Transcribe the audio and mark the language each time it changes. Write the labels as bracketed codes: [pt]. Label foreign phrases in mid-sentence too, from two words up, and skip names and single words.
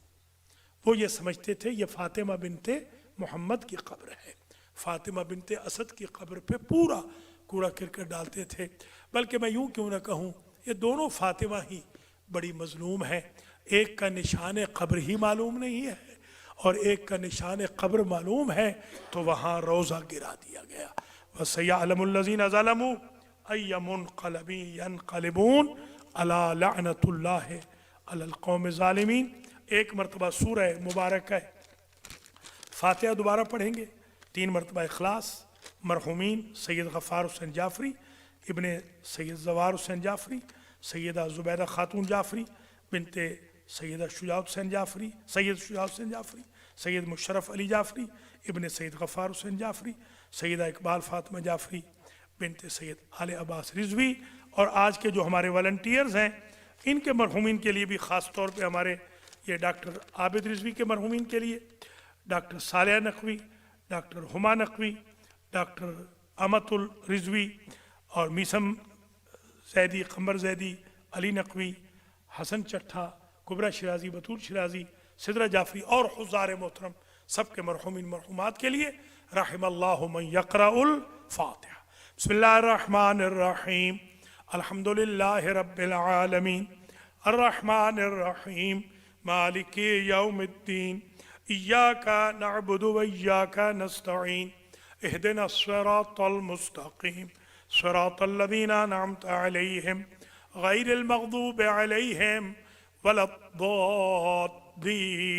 [ur] وہ یہ سمجھتے تھے یہ فاطمہ بنت محمد کی قبر ہے، فاطمہ بنت اسد کی قبر پہ پورا کوڑا کرکٹ ڈالتے تھے. بلکہ میں یوں کیوں نہ کہوں، یہ دونوں فاطمہ ہی بڑی مظلوم ہے. ایک کا نشان قبر ہی معلوم نہیں ہے اور ایک کا نشان قبر معلوم ہے، تو وہاں روضہ گرا دیا گیا. [ar] وسيعلم الذين ظلموا أي منقلب ينقلبون ألا لعنة الله على القوم الظالمين. [ur] ایک مرتبہ سورہ مبارک ہے فاتحہ دوبارہ پڑھیں گے، 3 مرتبہ اخلاص. मरहुमीन सैयद गफ़ार हुसैन जाफ़री, इब्ने सैयद ज़वार हुसैन जाफ़री, सैयदा ज़ुबैदा खातून जाफ़री बिनते सैयदा शुजाअत हुसैन जाफ़री, सैयद शुजाअत हुसैन जाफ़री, सैयद मुशर्रफ अली जाफ़री इब्ने सैयद गफ़ार हुसैन जाफ़री, सैयदा इकबाल फ़ातिमा जाफ़री बिनते सैयद आले अब्बास रिज़वी। اور آج کے جو ہمارے والنٹیئرز ہیں، ان کے مرحومین کے لیے بھی خاص طور پہ ہمارے یہ ڈاکٹر عابد رضوی کے مرحومین کے لیے، ڈاکٹر سالیہ نقوی، ڈاکٹر ہما نقوی، ڈاکٹر امتل رضوی اور میثم زیدی، قمر زیدی، علی نقوی، حسن چٹھہ، کبریٰ شیرازی، بتول شیرازی، سدرہ جعفری اور حضار محترم سب کے مرحومین مرحومات کے لیے [ar] رحم الله من يقرأ الفاتحة. بسم الله الرحمن الرحيم الحمد لله رب العالمين الرحمن الرحيم مالك يوم الدين إياك نعبد وإياك نستعين اهدنا الصراط المستقيم صراط الذين أنعمت عليهم غير المغضوب عليهم ولا الضالين.